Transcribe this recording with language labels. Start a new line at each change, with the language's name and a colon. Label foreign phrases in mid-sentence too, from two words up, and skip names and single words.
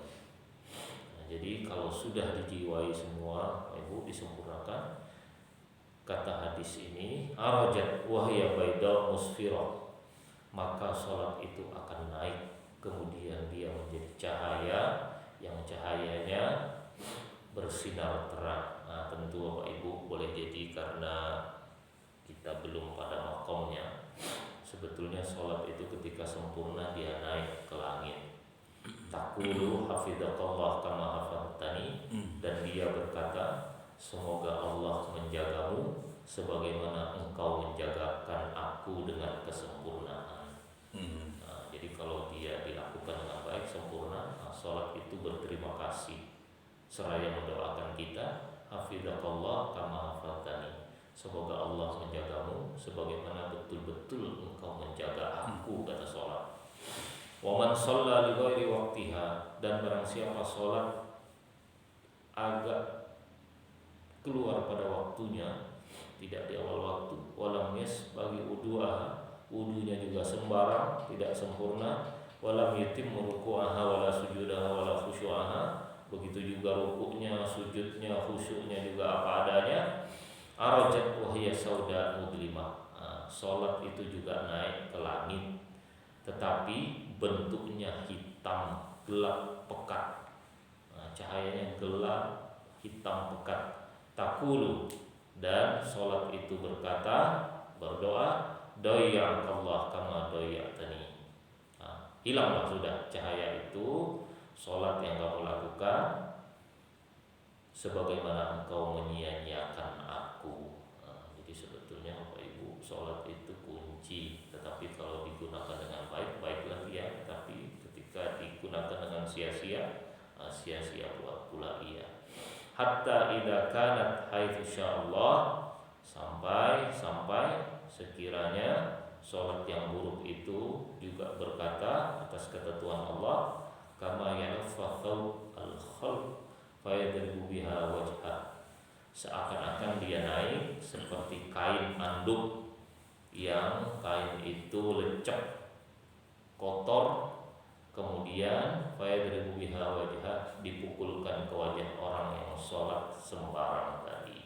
Indonesian: Nah, jadi kalau sudah dijiwai semua, Ibu, disempurnakan, kata hadis ini,
Arabic: خرجت وهي بيضاء مسفرة,
Indonesian: maka sholat itu akan naik, kemudian dia menjadi cahaya yang cahayanya bersinar terang. Nah, tentu Bapak Ibu boleh jadi karena kita belum pada makomnya, sebetulnya sholat itu ketika sempurna dia naik ke langit.
Arabic: تقول حفظك الله كما حفظتني,
Indonesian: dan dia berkata, semoga Allah menjagamu sebagaimana engkau menjagakan aku dengan kesempurnaan. Jadi kalau dia dilakukan dengan baik sempurna, sholat itu berterima kasih seraya mendoakan kita,
Arabic: حفظك الله كما حفظتني,
Indonesian: semoga Allah menjagamu sebagaimana betul-betul engkau menjaga aku, kata sholat.
Arabic: ومن صلى لغير وقتها,
Indonesian: dan barang siapa sholat agak keluar pada waktunya, tidak di awal waktu, walam bagi wudunya juga sembarang, tidak sempurna,
Arabic: ولم يتم ركوعها ولا سجودها ولا خشوعها,
Indonesian: begitu juga rukuknya, sujudnya, khusyuknya juga apa adanya,
Arabic: خرجت وهي سوداء مظلمة.
Indonesian: Salat itu juga naik ke langit, tetapi bentuknya hitam gelap pekat. Cahayanya gelap hitam pekat. Taqulu, dan salat itu berdoa,
Arabic: ضيعك الله كما ضيعتني.
Indonesian: Hilanglah sudah cahaya itu, salat yang kamu lakukan sebagaimana engkau menyia-nyiakan aku. Jadi sebetulnya Bapak Ibu, salat itu kunci, tetapi kalau digunakan dengan baik, baiklah dia. Tapi ketika digunakan dengan sia-sia, sia-sia pula ia.
Arabic: حتى إذا كانت حيث شاء الله,
Indonesian: sampai sekiranya salat yang buruk itu juga berkata atas ketentuan Allah,
Arabic: كما يلف الخلق فيضرب بها وجهه,
Indonesian: seakan-akan dia naik seperti kain anduk yang kain itu lecek kotor, kemudian
Arabic: فيضرب بها وجهه,
Indonesian: dipukulkan ke wajah orang yang sholat sembarang tadi.